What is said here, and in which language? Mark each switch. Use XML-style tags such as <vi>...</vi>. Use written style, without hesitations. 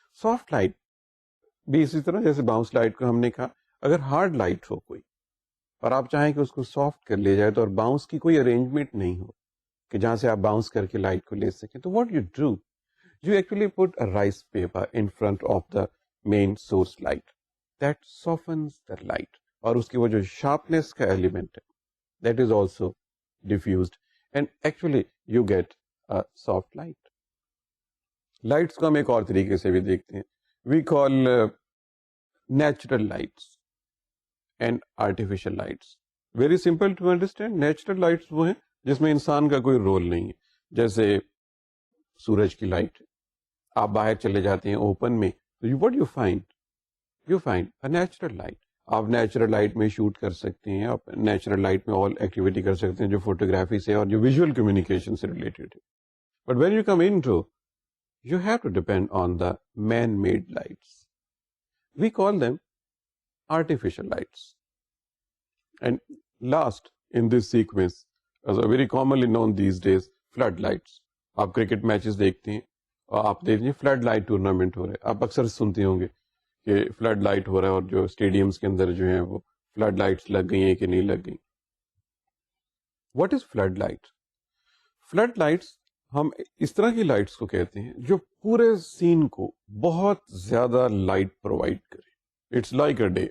<ur>Soft light بھی اسی طرح جیسے باؤنس لائٹ کو ہم نے کہا, اگر ہارڈ لائٹ ہو کوئی اور آپ چاہیں کہ اس کو سافٹ کر لیا جائے تو, اور باؤنس کی کوئی ارینجمنٹ نہیں ہو کہ جہاں سے آپ باؤنس کر کے لائٹ کو لے سکیں, تو</ur> <en>what you do, you actually put a rice paper in front of the main source light that softens the light,</en> <ur>اور اس کی وہ جو sharpness کا element ہے</ur> <en>that is also diffused and actually you get a soft light.</en> <ur>Lights کو ہم ایک اور طریقے سے بھی دیکھتے ہیں.</ur> <en>we call natural lights and artificial lights. very simple to understand.</en> <ur>natural lights وہ ہیں جس میں انسان کا کوئی رول نہیں ہے, جیسے سورج کی لائٹ. آپ باہر چلے جاتے ہیں اوپن میں تو</ur> <en>what you find a natural light.</en> <ur>آپ نیچرل لائٹ میں شوٹ کر سکتے ہیں, آپ نیچرل لائٹ میں آل ایکٹیویٹی کر سکتے ہیں جو فوٹوگرافی سے اور جو ویژول کمیونیکیشن سے ریلیٹڈ ہے.</ur> <en>But when you come in to, you have to depend on the man made lights. We call them artificial lights. And last in this sequence, as a very commonly known these days, floodlights.</en> <ur>آپ cricket matches دیکھتے ہیں اور آپ دیکھیں flood light tournament ہو رہا ہے, آپ اکثر سنتے ہوں گے کہ فلڈ لائٹ ہو رہا ہے اور جو اسٹیڈیمز کے اندر جو ہیں وہ فلڈ لائٹس لگ گئی ہیں کہ نہیں لگ گئی.</ur> <en>What is floodlight?</en> <ur>Flood lights ہم اس طرح کی لائٹس کو کہتے ہیں جو پورے سین کو بہت زیادہ لائٹ پرووائڈ کرے.</ur> <en>It's like a day.</en>